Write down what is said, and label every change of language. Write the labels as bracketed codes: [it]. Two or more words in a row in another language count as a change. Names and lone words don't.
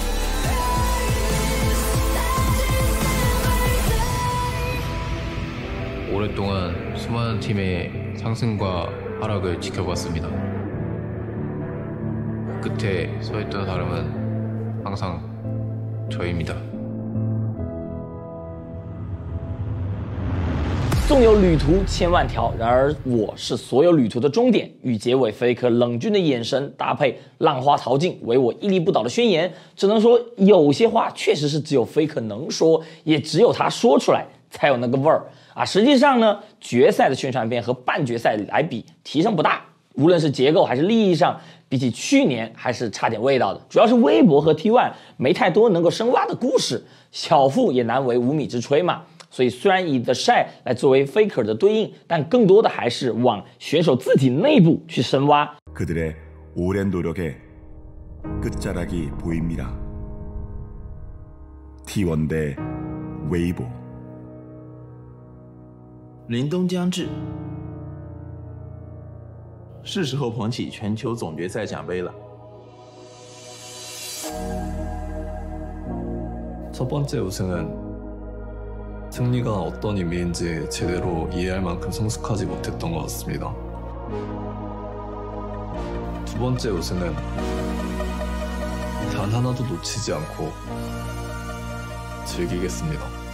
[ko] 오랫동안 수많은 팀의 상승과 하락을 지켜봤습니다. 끝에 서있던 사람은 항상 저입니다. [zh] 纵有旅途千万条，然而我是所有旅途的终点。与结尾Faker冷峻的眼神搭配浪花淘尽，唯我屹立不倒的宣言，只能说有些话确实是只有Faker能说，也只有他说出来才有那个味儿啊！实际上呢，决赛的宣传片和半决赛来比提升不大，无论是结构还是利益上，比起去年还是差点味道的。主要是微博和 T1 没太多能够深挖的故事，小富也难为无米之炊嘛。所以虽然以 The Shy 来作为 Faker 的对应，但更多的还是往选手自己内部去深挖。 [ko] 그들의 오랜 노력의 끝자락이 보입니다. T1 대 웨이보. [zh] 凛冬将至，是时候捧起全球总决赛奖杯了。 [ko] 첫 번째 우승은 승리가 어떤 의미인지 제대로 이해할 만큼 성숙하지 못했던 것 같습니다. 두 번째 우승은 단 하나도 놓치지 않고 즐기겠습니다.